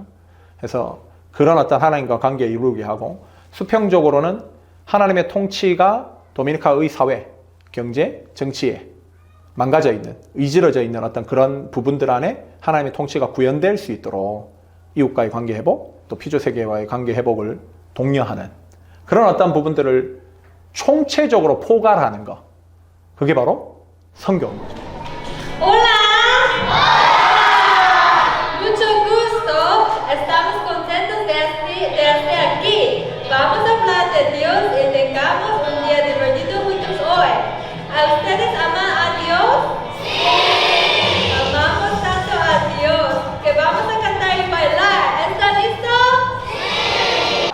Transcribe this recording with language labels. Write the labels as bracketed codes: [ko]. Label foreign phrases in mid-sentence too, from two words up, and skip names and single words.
[ko] 그래서 그런 어떤 하나님과 관계 이루게 하고, 수평적으로는 하나님의 통치가 도미니카의 사회, 경제, 정치에 망가져 있는, 의지러져 있는 어떤 그런 부분들 안에 하나님의 통치가 구현될 수 있도록 이웃과의 관계 회복, 또 피조 세계와의 관계 회복을 독려하는 그런 어떤 부분들을 총체적으로 포괄하는 것, 그게 바로 선교인 거죠. [es] Hola. Mucho gusto. Estamos contentos de estar aquí. Vamos a hablar de Dios y tengamos un día divertido juntos hoy. ¿A ustedes aman a Dios? Sí. Amamos tanto a Dios que vamos a cantar y bailar. ¿Están listos? Sí.